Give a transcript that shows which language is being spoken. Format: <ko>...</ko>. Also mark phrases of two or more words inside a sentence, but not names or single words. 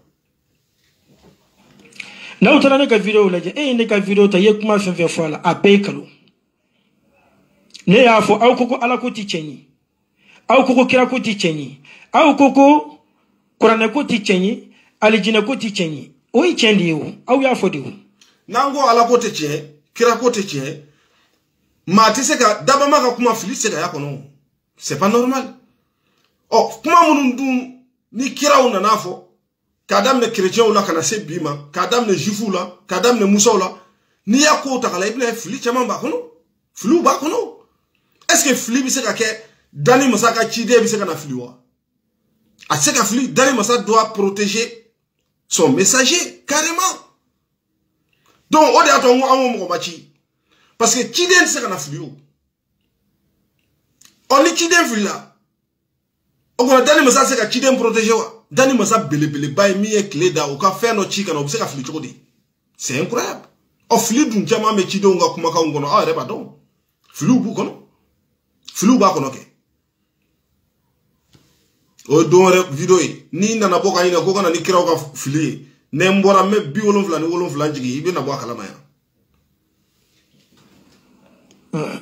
<bm>n'aw taara ne ka video lajɛ e ye ne ka video ta i ye kuma fɛn fɛn fɔ a la a bɛɛ ye kalo ne y'a fɔ aw ko ko ala ko tɛ tiɲɛ ye aw ko ko kira ko tɛ tiɲɛ ye aw ko ko kuranɛ ko tɛ tiɲɛ ye alijinɛ ko tɛ tiɲɛ ye o ye tiɲɛ de ye o aw y'a fɔ de o. n'an ko ala ko tɛ tiɲɛ kira ko tɛ tiɲɛ maa tɛ se ka dabama ka kuma fili tɛ se ka y'a kɔnɔ</bm> <fr>c'est pas normal</fr> <bm>ɔ kuma minnu dun ni kiraw nana fɔ k'a daminɛ chrétienw la ka na se bi ma k'a daminɛ juifs la k'a daminɛ musaw la n'i y'a kow ta k'a la i bɛna fili caman b'a kɔnɔ filiw b'a kɔnɔ</bm> <fr>est ce que</fr> <bm>fili bɛ se ka kɛ dani masa ka ciden bɛ se ka na fili wa a tɛ se ka fili dani masa</bm> <fr>doit protéger son messager carrément donc</fr> <bm>o de y'a to an ko an ko mɔgɔ ma ci</bm> <fr>parce que</fr> <bm>ciden tɛ se ka na fili o ɔ ni ciden filila o kɔnɔ dani masa tɛ se ka ciden protéger wa. Dani masa belebeleba ye min ye tile da o ka fɛn dɔ ci ka na o bɛ se ka fili cogo di</bm> <fr>c'est incroyable</fr> <bm>ɔ fili dun caman bɛ cidenw ka kumakanw kɔnɔ aw yɛrɛ b'a dɔn filiw b'u kɔnɔ filiw b'a kɔnɔ kɛ o ye don wɛrɛ video ye n'i nana bɔ ka ɲinɛ ko ka na ni kiraw ka fili ye ne n bɔra n bɛ 77 jigin i bɛ na bɔ a kalama yan.</bm>